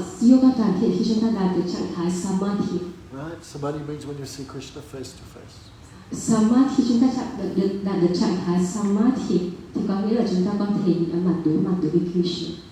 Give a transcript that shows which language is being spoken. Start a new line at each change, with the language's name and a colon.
Vietnamese: Yoga toàn thiện khi chúng ta đạt được trạng thái samadhi.
English: Right? Samadhi means when you see Krishna face to face.
Vietnamese: Samadhi khi chúng ta đạt được trạng thái samadhi thì có nghĩa là chúng ta có thể mặt đối với Krishna.